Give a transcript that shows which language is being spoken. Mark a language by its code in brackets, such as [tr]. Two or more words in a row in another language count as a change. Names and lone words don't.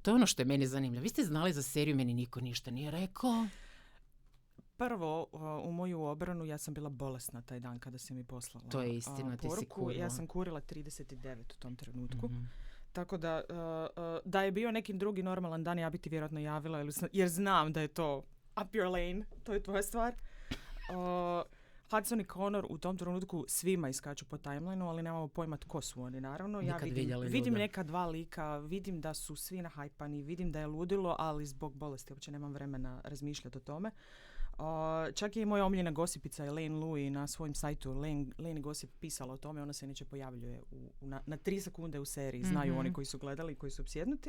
[hr] To je ono što je meni zanimljivo. Vi ste znali za seriju, meni niko ništa nije rekao. Prvo, u moju obranu, ja sam bila bolesna taj dan kada si mi poslala to je istina, ti si kurila. Ja sam kurila 39 u tom trenutku. Tako da je bio nekim drugi normalan dan, ja bi ti vjerojatno javila, jer znam da je to [en] up your lane, [hr] to je tvoja stvar. Hudson i Connor u tom trenutku svima iskaču po timelineu, ali nemamo pojma tko su oni, naravno. Ja vidim neka dva lika, vidim da su svi nahajpani, vidim da je ludilo, ali zbog bolesti uopće nemam vremena razmišljati o tome. Čak je i moja omiljena gosipica Elaine Louis na svojim sajtu Lane Gossip pisala o tome, ona se inače pojavljuje na 3 sekunde u seriji, znaju oni koji su gledali i koji su opsjednuti.